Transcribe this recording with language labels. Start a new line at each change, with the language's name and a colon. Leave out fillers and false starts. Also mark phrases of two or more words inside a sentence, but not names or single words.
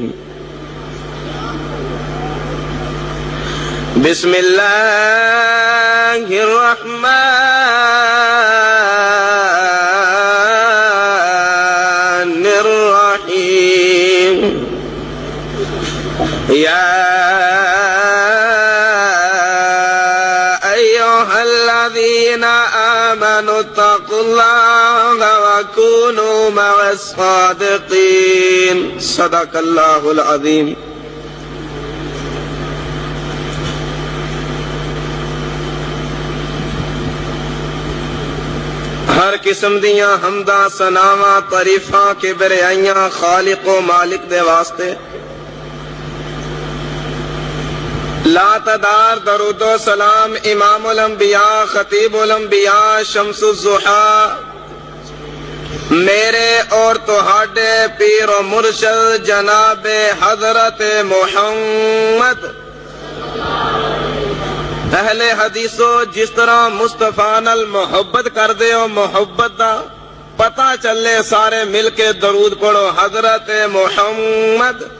Arabic: بسم الله الرحمن الرحيم يا أيها الذين آمنوا اتقوا الله وكونوا مع الصادقين صدق الله العظيم
Punjabi: ہر قسم دیاں حمداں ثناواں تعریفاں کبریائیاں خالق و مالک دے واسطے لا تعداد درود و سلام امام الانبیاء خطیب الانبیاء شمس الضحیٰ میرے اور تہاڈے پیر و مرشد جناب حضرت محمد اہل حدیثو جس طرح مصطفیٰ نال محبت کر دے ہو محبت دا پتہ چلے سارے مل کے درود پڑھو حضرت محمد